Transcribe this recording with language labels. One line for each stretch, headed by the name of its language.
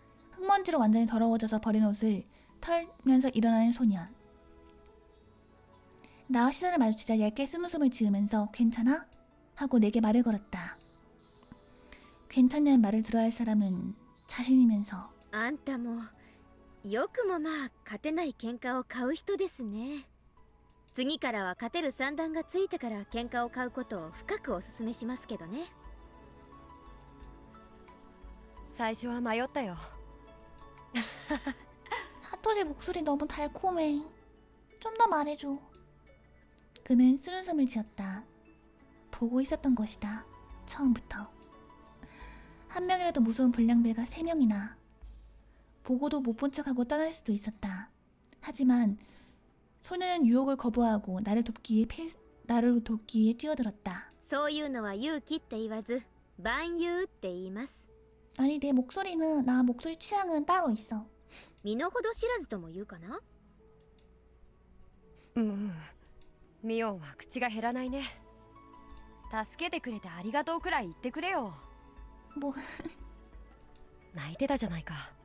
Korean: 흙먼지로 완전히 더러워져서 버린 옷을 털면서 일어나는 소년. 나와 시선을 마주치자 얇게 쓴웃음을 지으면서 괜찮아? 하고 내게 말을 걸었다. 괜찮냐는 말을 들어야 할 사람은 자신이면서
Japanese: あんたもよくもまあ勝てない喧嘩を買う人ですね。次からは勝てる算段がついてから喧嘩を買うことを深くお勧めしますけどね。最初は迷ったよ。
Korean: 하토시 목소리 너무 달콤해. 좀 더 말해줘. 그는 쓴웃음을 지었다. 보고 있었던 것이다. 처음부터. 한 명이라도 무서운 불량배가 3명이나. 보고도 못 본 척하고 떠날 수도 있었다. 하지만 소녀는 유혹을 거부하고 나를 돕기 위해 뛰어들었다.
Japanese: そういうのは勇気って言わず万有って言います。
Korean: 아니 내 목소리는 나 목소리 취향은 따로 있어.
Japanese: 身の程知らずとも言うかな。ミオンは口が減らないね。助けてくれてありがとうくらい言ってくれよ。
Korean: 뭐
Japanese: 泣いてたじゃないか。